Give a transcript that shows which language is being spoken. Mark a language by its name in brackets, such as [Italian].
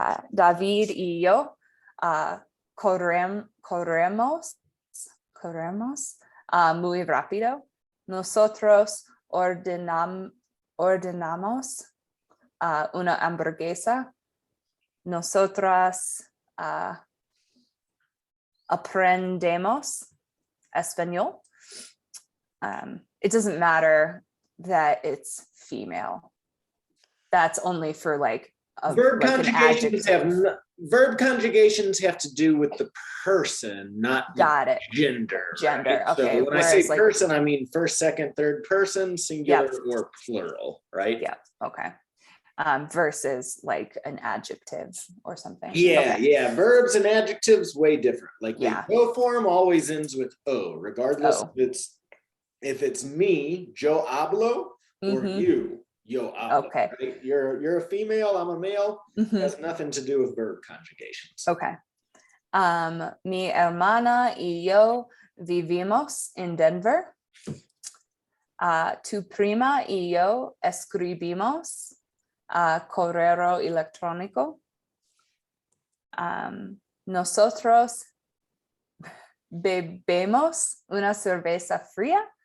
[Spanish] David y yo corremos muy rápido. Nosotros ordenamos una hamburguesa. Nosotras aprendemos español. [English] It doesn't matter that it's female. That's only for like Verb like an conjugations adjective. verb conjugations have to do with the person, not Got it. gender. Gender. Right? Okay. So when I say Whereas, like, person, I mean first, second, third person, singular or plural, right? yeah. Okay. Versus like an adjective or something. Yeah, Okay. yeah. Verbs and adjectives way different. Like the Yeah. yo form always ends with o, regardless O. if it's me, [Spanish] yo hablo, or Mhm. you, yo hablo. [English] Okay. Right? You're a female, I'm a male. Mhm. It has nothing to do with verb conjugations. Okay. [Spanish] Mi hermana y yo vivimos en Denver. Tu prima y yo escribimos correo electrónico. Nosotros bebemos una cerveza fría.